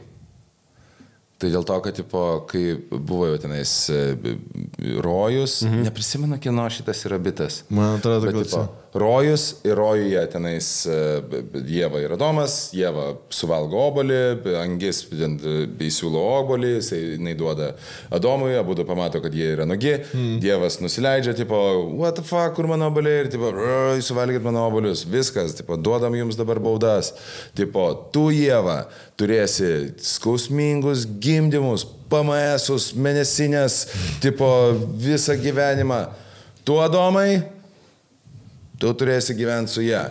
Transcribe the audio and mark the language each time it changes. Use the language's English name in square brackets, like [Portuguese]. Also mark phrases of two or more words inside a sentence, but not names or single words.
[Lithuanian] Tai dėl to, kad, tipo, kai buvo jau tenais rojus, neprisimenu, kieno šitas yra bitas. Man atrodo, kad rojus ir rojuje tenais Ieva ir Adomas, Ieva suvalgo obolį, angis įsiūlo obolį, jinai duoda Adomui, abudu pamato, kad jie yra nugi, Dievas nusileidžia, tipo, [English] what the fuck, [Lithuanian] kur mano oboliai, ir tipo, suvalgykit mano obolius, viskas, tipo, duodam jums dabar baudas, tipo, tu Ieva turėsi skausmingus gimdymus, PMS-us, mėnesinės, tipo visą gyvenimą. Tu, Adomai, tu turėsi gyventi su ją.